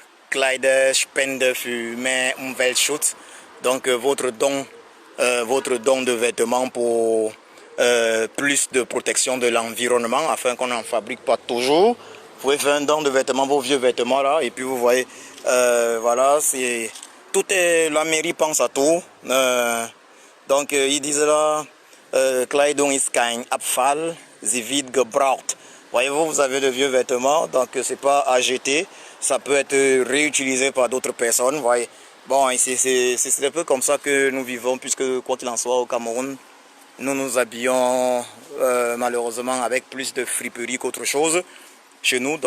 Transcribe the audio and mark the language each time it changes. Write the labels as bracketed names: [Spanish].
[German] Kleider spende für mehr Umweltschutz. [French] Donc votre don de vêtements pour plus de protection de l'environnement afin qu'on n'en fabrique pas toujours. Vous pouvez faire un don de vêtements, vos vieux vêtements là, et puis vous voyez, voilà, c'est tout est, la mairie pense à tout. Donc ils disent là, [German] Kleidung ist kein Abfall, sie wird gebraucht. [French] Voyez-vous, vous avez de vieux vêtements, donc c'est pas à jeter, ça peut être réutilisé par d'autres personnes. Voyez. Bon, c'est un peu comme ça que nous vivons, puisque quoi qu'il en soit au Cameroun, nous nous habillons malheureusement avec plus de friperie qu'autre chose chez nous.